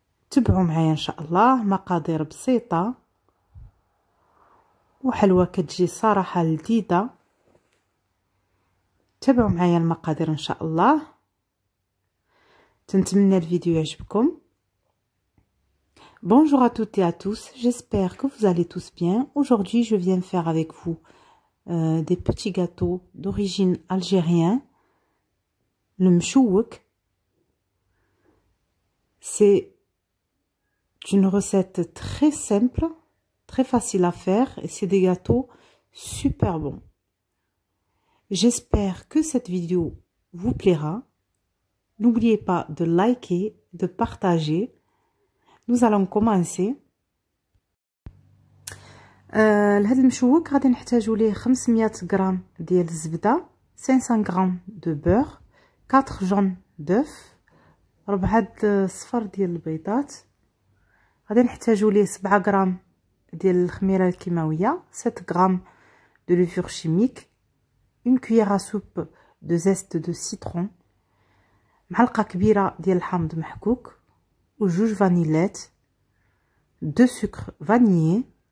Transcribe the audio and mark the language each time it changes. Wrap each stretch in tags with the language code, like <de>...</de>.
<ar>تبعوا معايا ان شاء الله. مقادير بسيطه وحلوى كتجي صراحه لذيذه. تابعوا معايا المقادير ان شاء الله. تنتمنى الفيديو يعجبكم.</ar> <fr>Bonjour à toutes et à tous, j'espère que vous allez tous bien. Aujourd'hui, je viens faire avec vous des petits gâteaux d'origine algérienne. Le mchouk. C'est une recette très simple, très facile à faire et c'est des gâteaux super bons. J'espère que cette vidéo vous plaira. N'oubliez pas de liker, de partager. Nous allons commencer.</fr> <ar>لهذا المشوك غادي نحتاجو ليه 500 غرام ديال الزبده، 500 غرام</ar> <fr>دو بور،</fr> <ar>4</ar> <fr>جون دوف،</fr> <ar>4 صفر ديال البيضات. غادي نحتاجو ليه 7 غرام ديال الخميره الكيماويه، 7 غرام</ar> <fr>de levure chimique، une cuillère à soupe de zeste de citron،</fr> <ar>معلقه كبيره ديال الحامض محكوك وجوج فانيلات،</ar> <fr>2 sucre vanillé،</fr>